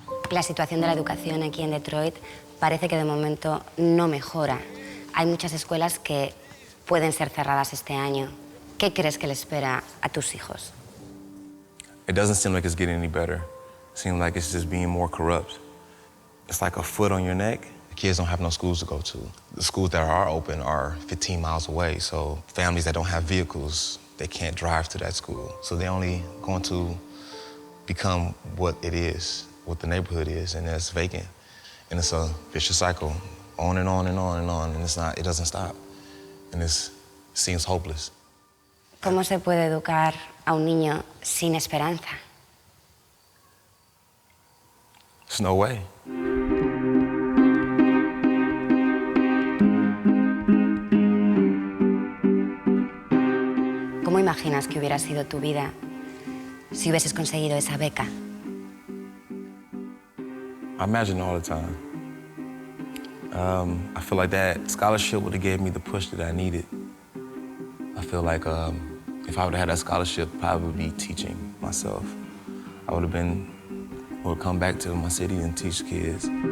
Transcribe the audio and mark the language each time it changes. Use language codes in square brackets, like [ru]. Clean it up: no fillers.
[es] La situación de la educación aquí en Detroit parece que de momento no mejora. Hay muchas escuelas que pueden ser cerradas este año. ¿Qué crees que le espera a tus hijos? [en] It doesn't seem like it's getting any better. It seems like it's just being more corrupt. It's like a foot on your neck. The kids don't have no schools to go to. The schools that are open are 15 miles away, so families that don't have vehicles, they can't drive to that school. So they're only going to become what it is, what the neighborhood is, and it's vacant. And it's a vicious cycle, on and on and on and on, and it doesn't stop. And it seems hopeless. [es] ¿Cómo se puede educar a un niño sin esperanza? [en] There's no way. [es] ¿Cómo imaginas que hubiera sido tu vida si hubieses conseguido esa beca? [en] I imagine all the time. I feel like that scholarship would have gave me the push that I needed. I feel like if I would have had that scholarship, I would be teaching myself. I would come back to my city and teach kids.